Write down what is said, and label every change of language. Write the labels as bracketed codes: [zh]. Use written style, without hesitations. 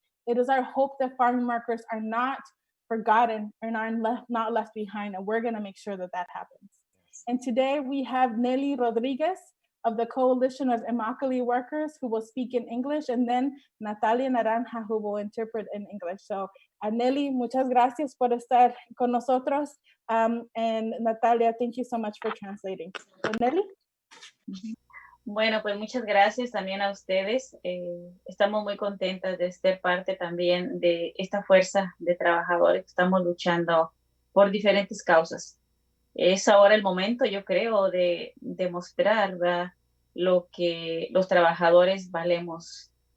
[en] It is our hope that farm workers are not forgotten and are not left behind, and we're gonna make sure that that happens. And today we have Nelly Rodriguez of the Coalition of Immokalee Workers, who will speak in English, and then Natalia Naranja, who will interpret in English. So [es] Nelly, muchas gracias por estar con nosotros. [en] And Natalia, thank you so much for translating. So, Nelly? [es] Bueno, pues muchas gracias también a ustedes. Estamos muy contentas de ser parte también de esta fuerza de trabajadores que estamos luchando por diferentes causas. Es ahora el momento, yo creo, de demostrar, ¿verdad?, lo que los trabajadores valemos.